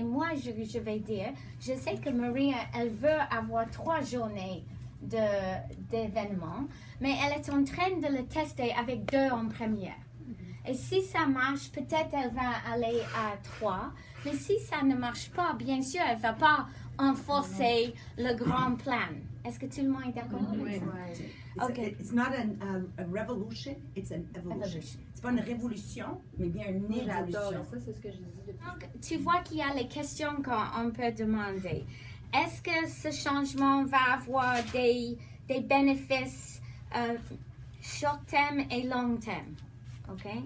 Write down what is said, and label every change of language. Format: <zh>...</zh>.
<fr>Et moi, je vais dire, je sais que Maria, elle veut avoir 3 journées d'événements, mais elle est en train de le tester avec 2 en première. Et si ça marche, peut-être elle va aller à 3. Mais si ça ne marche pas, bien sûr, elle ne va pas enforcer le grand plan. Est-ce que tout le monde est d'accord? Oui. Okay.</fr> <en>It's not a revolution, it's an evolution.</en> <fr>C'est pas une révolution, mais bien une évolution. J'adore ça, c'est ce que je dis depuis. Donc, tu vois qu'il y a les questions qu'on peut demander. Est-ce que ce changement va avoir des bénéfices short terme et long terme? OK?</fr>